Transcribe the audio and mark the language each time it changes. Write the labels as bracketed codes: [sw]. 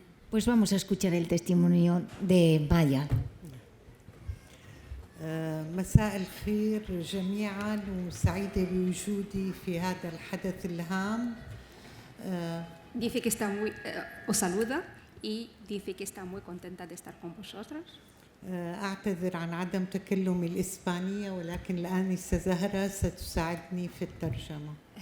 [es] Pues vamos a escuchar el testimonio de Maya. [ar] مساء الخير جميعا وسعيدة بوجودي في هذا الحدث الهام. [es] Dice que está os saluda y dice que está muy contenta de estar con vosotros. [ar] أعتذر عن عدم تكلمي الإسبانية ولكن الآنسة زهرة ستساعدني في الترجمة.